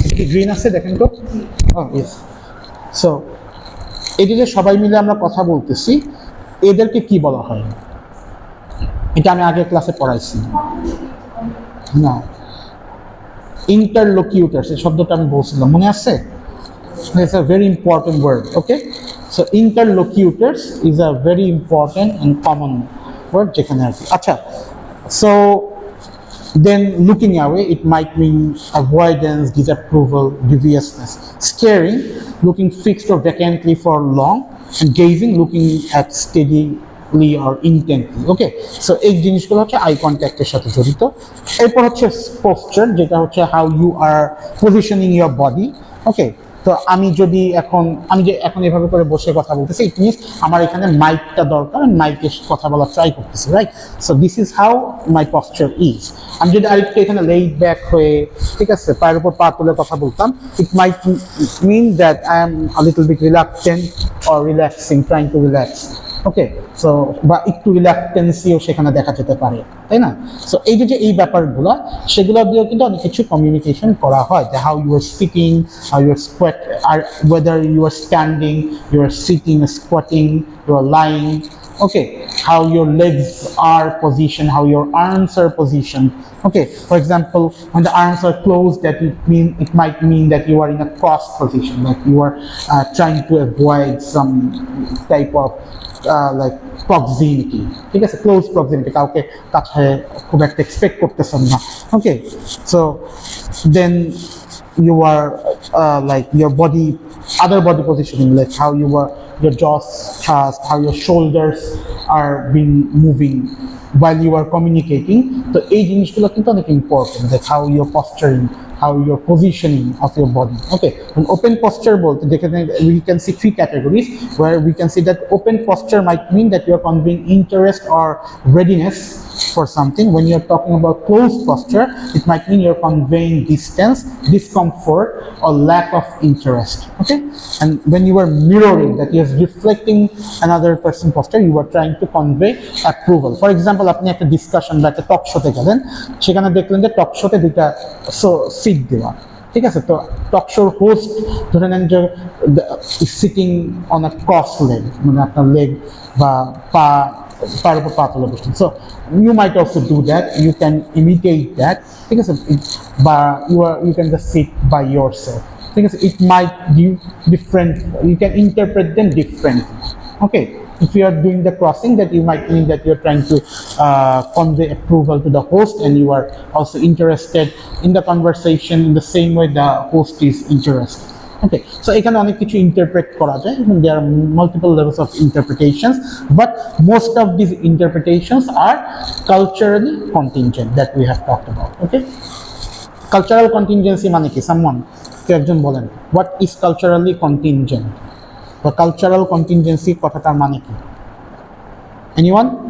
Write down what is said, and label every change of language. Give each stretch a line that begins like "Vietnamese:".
Bangla: Green আছে দেখেন তো, ইয়েস। সো এই যে সবাই মিলে আমরা কথা বলতেছি, এদেরকে কি বলা হয়? এটা আমি আগের ক্লাসে পড়াইছি না, ইন্টারলোকিউটার্স, এই শব্দটা আমি বলছিলাম, মনে আছে?
English: It's a very important word, okay? So interlocutors is a very important and common word
Bangla: যেখানে আর কি।
English: আচ্ছা, so then looking away, it might mean avoidance, disapproval, deviousness. Staring, looking fixed or vacantly for long, and gazing, looking at steadily or intently, okay?
Bangla: So এই জিনিসগুলো হচ্ছে I কন্ট্যাক্টের সাথে জড়িত। এরপর হচ্ছে পোস্টার, যেটা হচ্ছে
English: how you are positioning your body,
Bangla: ওকে? তো আমি যে এখন এভাবে করে বসে কথা বলতেছি,
English: it means
Bangla: আমার এখানে মাইকটা দরকার, আমি মাইকে কথা বলার ট্রাই করতেছি, right?
English: So this is how my posture is.
Bangla: আমি যদি আরেকটু এখানে
English: laid back
Bangla: হয়ে, ঠিক আছে, পায়ের উপর পা তুলে কথা বলতাম,
English: It might mean that I am a little bit reluctant or relaxing, trying to relax, okay?
Bangla: So বা একটু রিল্যাক্টেন্সিও সেখানে দেখা যেতে পারে, তাই না?
English: so
Bangla: এই যে এই ব্যাপারগুলো, সেগুলো দিয়েও কিন্তু অনেক কিছু কমিউনিকেশন করা হয়,
English: যে how you are sitting, how you are squat, or whether you are standing, you are sitting, squatting, you are lying, okay, how your legs are positioned, how your arms are positioned, okay? For example, when the arms are closed, it might mean that you are in a cross position, like you are trying to avoid some type of like proximity, ঠিক আছে, close proximity,
Bangla: কাউকে কাছে খুব একটা expect করতেছেন না,
English: Okay? So then you are like your body, other body positioning, like how you are, your jaws thrust, how your shoulders are being moving while you are communicating.
Bangla: তো এই জিনিসগুলো কিন্তু অনেক important,
English: like how you're posturing, how you're positioning of your body, okay? And open posture bolte we can see 3 categories, where we can see that open posture might mean that you're conveying interest or readiness for something. When you're talking about closed posture, it might mean you're conveying distance, discomfort, or lack of interest, okay? And when you are mirroring, that you're reflecting another person's posture, you are trying to convey approval. For example,
Bangla: আপনি একটা discussion বা একটা টক শোতে গেলেন, সেখানে দেখলেন যে টক শোতে দুইটা সিট দেওয়া, ঠিক আছে? তো টক শোর হোস্ট ধরে নেন যে
English: sitting on a cross leg,
Bangla: মানে আপনার লেগ বা পায়ের উপর পা তুলে বসছেন।
English: so you might also do that, you can imitate that,
Bangla: ঠিক আছে?
English: বা you can just sit by yourself,
Bangla: ঠিক আছে?
English: It might give different, you can interpret them differently, okay? If you are doing the crossing, that you might mean that you're trying to convey approval to the host, and you are also interested in the conversation in the same way the host is interested, okay? So
Bangla: এখানে অনেক কিছু interpret করা যায়, এবং
English: there are multiple levels of interpretations, but most of these interpretations are culturally contingent that we have talked about, okay?
Bangla: Cultural contingency মানে কি?
English: someone
Bangla: কেউ একজন বলেন,
English: what is culturally contingent বা cultural contingency
Bangla: কথাটার মানে কি?
English: Anyone?